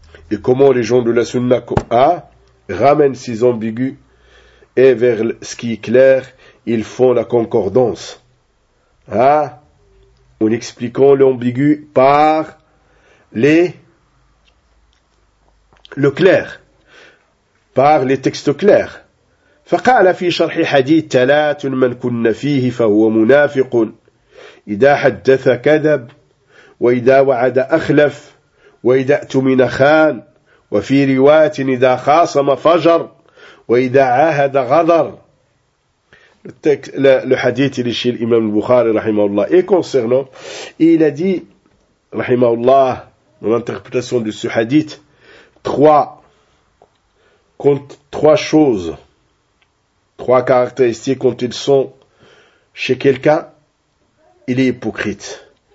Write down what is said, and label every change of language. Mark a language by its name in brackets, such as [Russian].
[French] Et comment les gens de la Sunna ramènent ces ambigus et vers ce qui est clair, ils font la concordance. En expliquant l'ambigu par le clair, par les textes clairs. [Arabic] فقال في شرح حديث ثلاث من كن فيه فهو منافق إذا حدث كذب وإذا وعد أخلف وإذا أؤتمن خان وفي رواية إذا خاصم فجر وإذا عاهد غدر. [French] Le hadith est chez l'imam al-Bukhari, rahimahullah. Et concernant, il a dit, rahimahullah, dans l'interprétation de ce hadith, trois choses, trois caractéristiques, quand ils sont chez quelqu'un, il est hypocrite.